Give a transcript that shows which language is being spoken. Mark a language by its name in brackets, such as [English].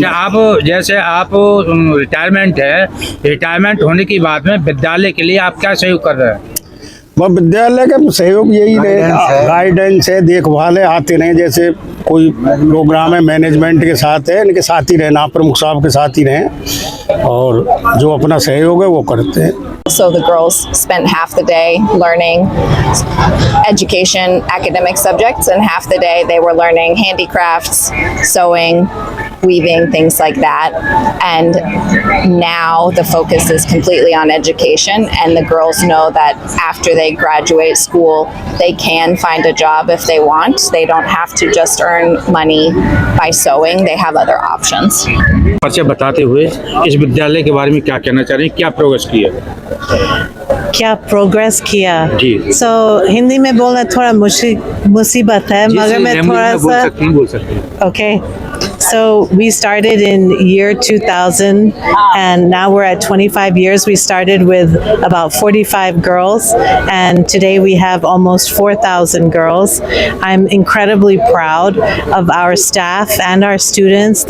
[Hindi] जैसे आप रिटायरमेंट है, रिटायरमेंट होने की बाद में विद्यालय के लिए आप क्या सहयोग कर रहे हैं? वह विद्यालय का सहयोग यही गाइडेंस है, देखभाल है, आते रहे। जैसे कोई प्रोग्राम है मैनेजमेंट के साथ है, इनके साथ ही रहना, प्रमुख साहब के साथ ही रहें और जो अपना सहयोग है वो करते हैं। [English] So the girls spent half the day learning education, academic subjects, and half the day they were learning handicrafts, sewing, weaving, things like that. And now the focus is completely on education, and the girls know that after they graduate school, they can find a job if they want. They don't have to just earn money by sewing. They have other options. [Hindi] परिचय बताते हुए इस विद्यालय के बारे में क्या कहना चाह रहे हैं, क्या प्रोग्रेस किया? क्या प्रोग्रेस किया जी। हिंदी में बोलना थोड़ा मुसीबत है, मगर मैं थोड़ा सा बोल सकते हैं। [English] Okay. So we started in year 2000 and now we're at 25 years. We started with about 45 girls and today we have almost 4,000 girls. I'm incredibly proud of our staff and our students.